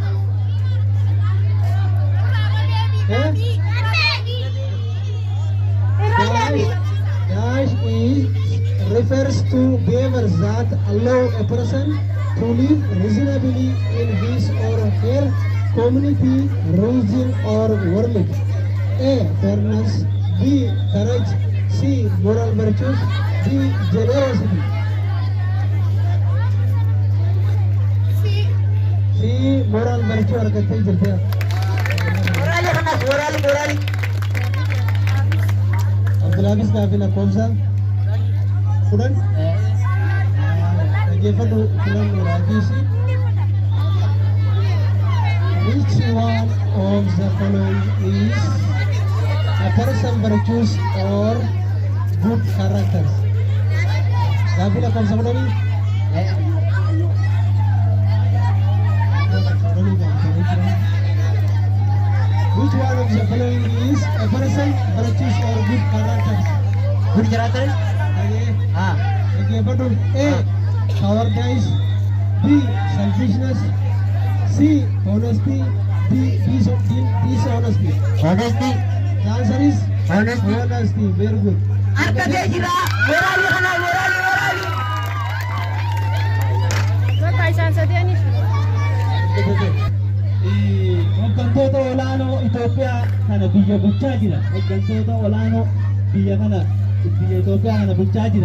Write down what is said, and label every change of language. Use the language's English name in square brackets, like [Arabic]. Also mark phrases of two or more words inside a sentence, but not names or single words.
[English] Dash is refers to behaviors that allow a person to live reasonably in his or her community, region or world. A. Fairness. B. Courage. C. Moral virtues. D. Generosity. C. Moral virtue [Oromo] argatee jirti. Moraalii kana moraalii. Abdulaziz gaaffii lakkoofsa 10 dhaggeeffadhu filannoodhaafisi. [English] Which one of the following is a person virtues or good characters? [Oromo] Gaaffii lakkoofsa 10. [English] Which one of the following is a person virtues or good characters? Good character. Okay, but A. Cowardice. B. Selfishness. C. Honesty. D. Dishonesty. Honesty. The answer is Honesty. Honesty. Very good. [Oromo] Argatee jira. Moraalii kana moraalii. Bakka isaan sadeeniif. Hooggantoota olaanoo Itoophiyaa kana biyya bulchaa jira. Hooggantoota olaanoo biyya Itoophiyaa kana bulchaa jira.